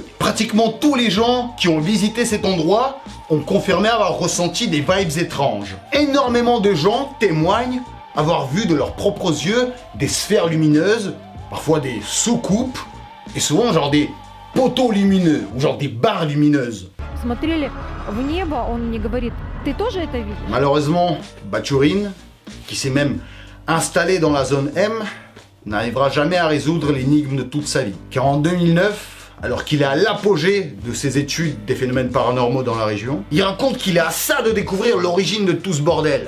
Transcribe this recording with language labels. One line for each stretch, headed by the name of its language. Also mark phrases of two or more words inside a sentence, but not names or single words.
French: Pratiquement tous les gens qui ont visité cet endroit ont confirmé avoir ressenti des vibes étranges. Énormément de gens témoignent avoir vu de leurs propres yeux des sphères lumineuses, parfois des soucoupes, et souvent genre des poteaux lumineux, ou genre des barres lumineuses.
Russian: Смотрели в небо, он мне говорит, ты тоже это видишь?
French: Malheureusement, Bachourine, qui s'est même installé dans la zone M, n'arrivera jamais à résoudre l'énigme de toute sa vie. Car en 2009, alors qu'il est à l'apogée de ses études des phénomènes paranormaux dans la région, il raconte qu'il est à ça de découvrir l'origine de tout ce bordel.